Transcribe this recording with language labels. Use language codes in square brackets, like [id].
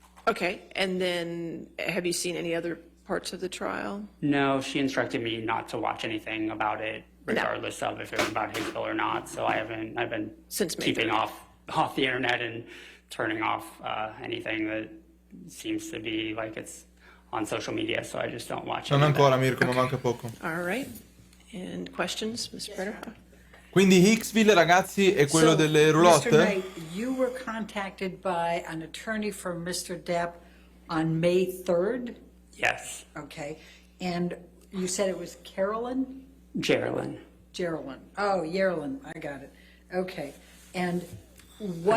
[en] Okay, and then have you seen any other parts of the trial? No, she instructed me not to watch anything about it, regardless of if it was about Hicksville or not. So I've been keeping off the internet and turning off anything that seems to be like it's on social media, so I just don't watch it. [it] Non ancora, Mirko, ma manca poco. [en] All right. And questions, Mr. Prater? [it] Quindi Hicksville, ragazzi, è quello delle roulotte? [en] Knight, you were contacted by an attorney for Mr. Depp on May 3rd? Yes. Okay. And you said it was Carolyn? Geraldine. Oh, Yerlin, I got it. Okay. And what?